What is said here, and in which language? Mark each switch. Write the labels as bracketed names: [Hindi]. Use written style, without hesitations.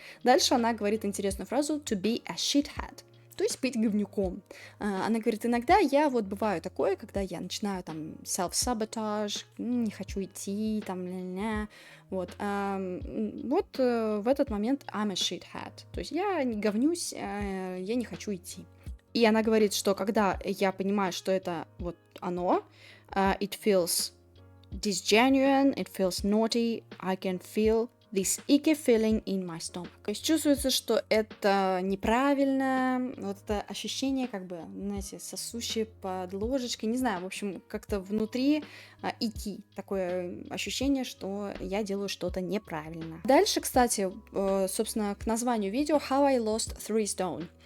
[Russian] Дальше она говорит интересную фразу [English] to be a shithead, [Russian] то есть быть говнюком. Она говорит, иногда я вот бываю такое, когда я начинаю там self-sabotage, не хочу идти, там, ля-ля. Вот в этот момент [English] I'm a shithead, [Russian] то есть я не говнюсь, я не хочу идти. И она говорит, что когда я понимаю, что это вот оно, [English] it feels disgenuine, it feels naughty, I can feel this icky feeling in my stomach. [Russian] То есть чувствуется, что это неправильно, вот это ощущение, как бы, знаете, сосущее под ложечкой, не знаю, в общем, как-то внутри icky, такое ощущение, что я делаю что-то неправильно. Дальше, кстати, собственно, к названию видео [English] How I Lost 3 Stone.